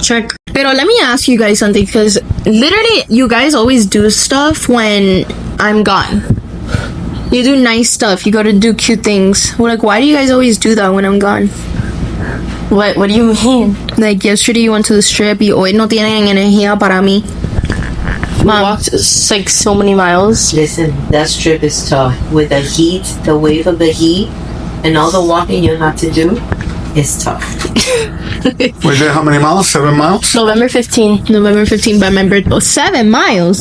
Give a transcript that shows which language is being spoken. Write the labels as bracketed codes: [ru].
[en] Check. Pero let me ask you guys something, because literally you guys always do stuff when I'm gone. You do nice stuff. You go to do cute things. Well, like, why do you guys always do that when I'm gone? What do you mean? Like yesterday you went to the strip. [es] Y hoy no tienen energía para mí. [en] We walked like so many miles. Listen, that strip is tough. With the heat, the wave of the heat, and all the walking you have to do, it's tough. We did how many miles? 7 miles? November 15. November 15th by my birthday. 7 miles?